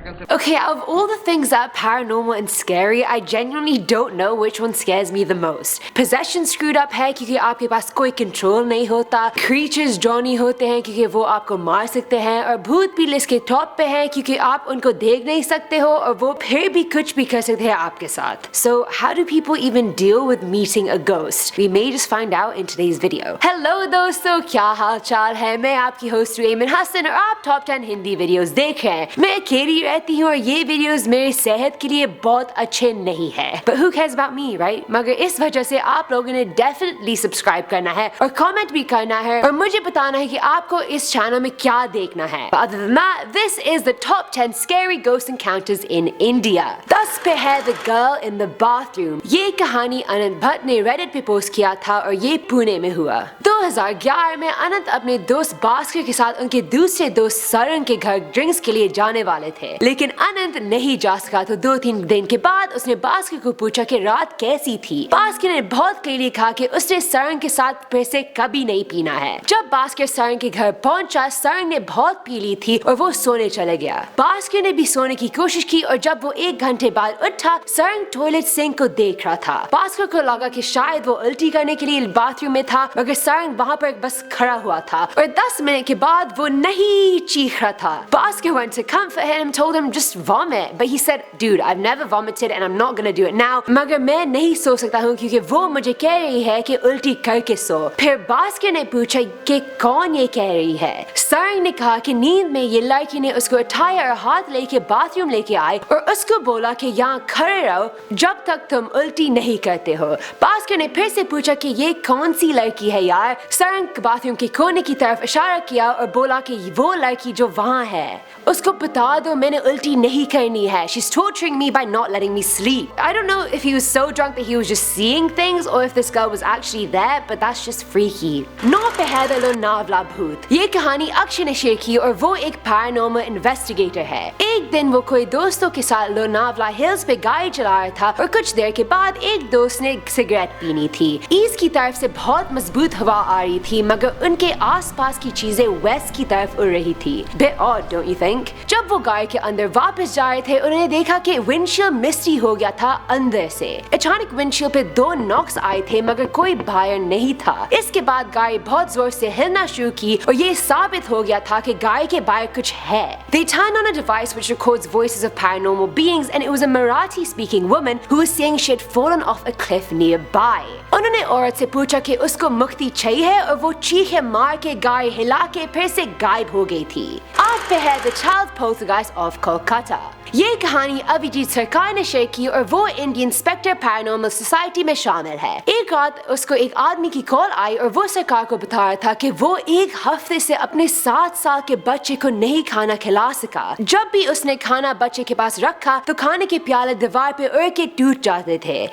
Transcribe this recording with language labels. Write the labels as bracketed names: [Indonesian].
[English] Okay, out of all the things that are paranormal and scary, I genuinely don't know which one scares me the most. Possession screwed up [Hindi] है क्योंकि आपके पास कोई control नहीं होता, creatures drowny होते हैं क्योंकि वो आपको मार सकते हैं, और भूत भी लिस्ट के टॉप पे हैं क्योंकि आप उनको देख नहीं सकते हो और वो फिर भी कुछ भी कर सकते हैं आपके साथ. [English] So how do people even deal with meeting a ghost? We may just find out in today's video. [Hindi] Hello दोस्तों, क्या हाल चाल है? मैं आपकी होस्ट एमन हसन और आप टॉप 10 हिंदी वीडियोस देख रहे हैं. मैं अकेली रहती हूँ और ये वीडियोस मेरी सेहत के लिए बहुत अच्छे नहीं है. [English] But who cares about me, right? [Hindi] मगर इस वजह से आप लोगों ने definitely सब्सक्राइब करना है और कमेंट भी करना है और मुझे बताना है कि आपको इस चैनल में क्या देखना है. [English] But other than that, this is the top 10 scary ghost encounters in India. [Hindi] 10 पे है The Girl in the Bathroom. ये कहानी अनंत भट्ट ने रेडिट पे पोस्ट किया था और ये पुणे में हुआ. 2011 में अनंत अपने दोस्त भास्कर के साथ उनके दूसरे दोस्त सरन के घर ड्रिंक्स के लिए जाने वाले थे, लेकिन अनंत नहीं जा सका. तो 2-3 दिन के बाद उसने भास्कर को पूछा कि रात कैसी थी. भास्कर ने बहुत क्लियरली कहा कि उसने सरन के साथ फिर से कभी नहीं पीना है. जब भास्कर सरन के घर पहुंचा, सरन ने बहुत पी ली थी और वो सोने चले गया. भास्कर ने भी सोने की कोशिश की और जब वो 1 घंटे बाद उठा, सरन टॉयलेट सिंक को देख रहा था. भास्कर को लगा कि शायद वो उल्टी करने के लिए बाथरूम में था, मगर सरन वहाँ पर बस खड़ा हुआ था और 10 मिनट के बाद वो नहीं चीख रहा था. [English] Bhaskar went to comfort him and told him just vomit, but he said, "Dude, I've never vomited and I'm not gonna do it now." [Hindi] मगर मैं नहीं सो सकता हूँ क्योंकि वो मुझे कह रही है कि उल्टी करके सो. फिर Bhaskar ने पूछा कि कौन ये कह रही है. सरन ने कहा कि नींद में ये लड़की ने उसको उठाया और हाथ लेके बाथरूम लेके आई और उसको बोला कि यहाँ खड़े रहो जब तक तुम उल्टी नहीं करते हो. Bhaskar ने फिर से पूछा कि ये कौन सी लड़की है यार. सरन बाथरूम के कोने की तरफ इशारा किया और बोला कि वो लड़की जो वहाँ है उसको बता दो मैंने उल्टी नहीं करनी है. [English] She's torturing me by not letting me sleep. I don't know if he was so drunk that he was just seeing things or if this girl was actually there, but that's just freaky. [Hindi] 9 पे है The Lonavala भूत. ये कहानी अक्षय ने share की और वो एक पैरानॉर्मल इन्वेस्टिगेटर है. एक दिन वो कोई दोस्तों के साथ लोनावला हिल्स पे गाड़ी चला रहा था और कुछ देर के बाद एक दोस्त ने सिगरेट पीनी थी. ईस्ट की तरफ से बहुत मजबूत हवा आ रही थी मगर उनके आसपास की चीजें वेस्ट की तरफ उड़ रही थी. [English] Bit odd, don't you think? [Hindi] जब वो गाड़ी के अंदर वापस जा रहे थे उन्होंने देखा कि विंडशील्ड मिस्टी हो गया था अंदर से. अचानक विंडशील्ड पे 2 नॉक्स आए थे मगर कोई बाहर नहीं था. इसके बाद गाड़ी बहुत जोर से हिलना शुरू की और ये साबित हो गया था कि गाड़ी के बाहर कुछ है. [English] They turned on a device which records voices of paranormal beings and it was a Marathi speaking woman who was saying she had fallen off a cliff nearby. [Hindi] उन्होंने औरत से पूछा कि उसको मुक्ति चाहिए और वो चीखे मार के गाड़ी हिला के फिर से गायब हो गई थी. 8 पे है The Child Poltergeist of Kolkata. ये कहानी अभिजीत सरकार ने शेयर की और वो इंडियन इंस्पेक्टर पैरानॉर्मल सोसाइटी में शामिल है. एक रात उसको एक आदमी की कॉल आई और वो सरकार को बता रहा था कि वो 1 हफ्ते से अपने 7 साल के बच्चे को नहीं खाना खिला सका. जब भी उसने खाना बच्चे के पास रखा तो खाने के प्याले दीवार पे उड़ के टूट जाते थे.